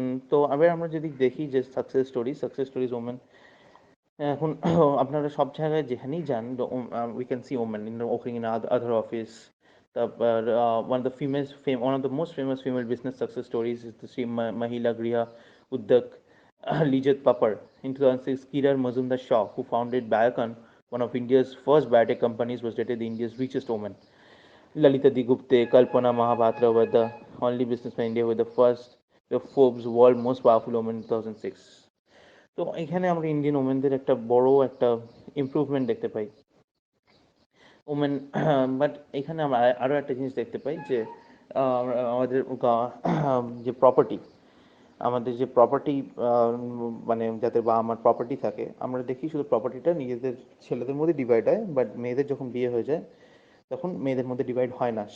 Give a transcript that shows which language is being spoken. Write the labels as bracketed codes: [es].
[bn] তো আবার আমরা যদি দেখি যে সাকসেস স্টোরিজ ওমেন এখন আপনারা সব জায়গায় যেখানেই যান, [en] We can see women in working in other office. তারপর one of the most famous female business success stories is the Shri Mahila Griha Udyog Lijat Papar. In 2006, Kiran Mazumdar Shaw, who founded Biocon, one of India's first biotech companies, was rated the India's richest woman. Lalita Digupte, Kalpana Mahabatra were the only businessmen in India with the Forbes World Most Powerful Women in 2006. [bn] তো এখানে আমরা Indian ওমেনদের একটা বড় একটা improvement দেখতে পাই। Women but এখানে আমরা আরও একটা জিনিস দেখতে পাই যে আমাদের যে প্রপার্টি, আমাদের যে প্রপার্টি মানে যাদের বা আমার প্রপার্টি থাকে, আমরা দেখি শুধু প্রপার্টিটা নিজেদের ছেলেদের মধ্যে ডিভাইড হয়, বাট মেয়েদের যখন বিয়ে হয়ে যায় তখন মেয়েদের মধ্যে ডিভাইড হয় না।